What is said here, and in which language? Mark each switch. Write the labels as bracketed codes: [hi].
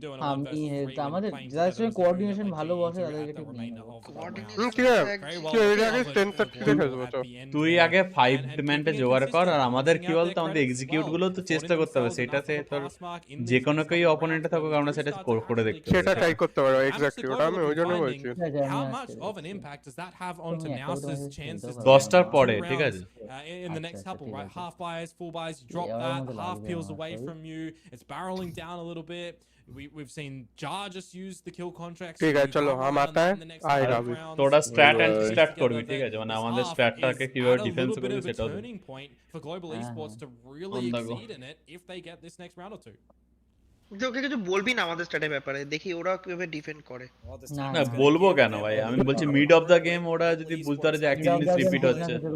[bn] আমি আমাদের যাদের সঙ্গে কোঅর্ডিনেশন ভালো বসে তাদেরকে ঠিক নেই ঠিক আছে তুই এর আগে 10:30 তে খেলবো তো তুই আগে 5 ডিমান্ডে জোগাড় কর আর আমাদের কি বলতো আমাদের এক্সিকিউট গুলো তো চেষ্টা করতে হবে সেটাতে তোর যে কোনো কেই অপোনেন্টে থাকুক আমরা সেটা করে দেখতে হবে সেটা ট্রাই করতে পারো এক্স্যাক্টলি ওটা আমি ওই জন্য বলছি [en] How much of an impact does that have onto NAOS's chances? [bn] 10টার পরে ঠিক আছে [en] In the next couple, right? Half buys, full buys, you drop that, half peels away from you. It's barreling down a little bit. We've seen Jar just use the kill contracts. [bn] ঠিক আছে চলো [hi] हम आता है [bn] I রাবি তোরা স্ট্র্যাট and stat করবি ঠিক আছে মানে আমাদের স্ট্র্যাটটাকে কিভাবে ডিফেন্স করবে সেটাও [en] turning point for global esports to really exceed in it if they get this next round or two. [bn] ওকে কিছু বলবি না আমাদের স্ট্যাটের ব্যাপারে দেখি ওরা কিভাবে ডিফেন্ড করে না বলবো কেন ভাই আমি বলছি মিড অফ দা গেম ওরা যদি বুঝতে পারে যে একটা জিনিস রিপিট হচ্ছে